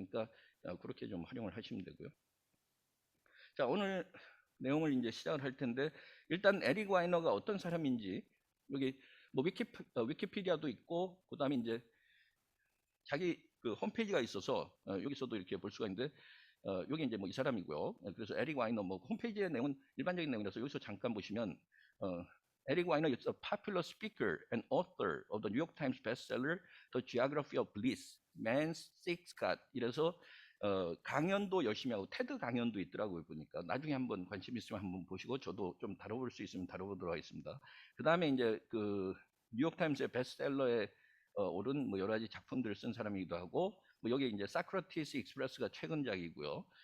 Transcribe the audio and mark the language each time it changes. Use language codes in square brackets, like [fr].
[ko] 그러니까 그렇게 좀 활용을 하시면 되고요. 자, 오늘 내용을 이제 시작을 할 텐데, 일단 에릭 와이너가 어떤 사람인지, 여기 뭐 위키피디아도 있고, 그 다음에 이제 자기 홈페이지가 있어서 여기서도 이렇게 볼 수가 있는데, 여기 이제 뭐 이 사람이고요. 그래서 에릭 와이너 뭐 홈페이지의 내용은 일반적인 내용이라서 여기서 잠깐 보시면, 에릭 와이너 [en] is a popular speaker and author of the New York Times bestseller The Geography of Bliss, Man's Sixth God. [ko] 이래서 강연도 열심히 하고 테드 강연도 있더라고요, 보니까. 나중에 한번 관심 있으면 한번 보시고, 저도 좀 다뤄볼 수 있으면 다뤄보도록 하겠습니다. 그 다음에 이제 뉴욕타임스의 베스트셀러에 오른 뭐 여러 가지 작품들을 쓴 사람이기도 하고, 뭐 여기 이제 사크라티스 익스프레스가 최근작이고요.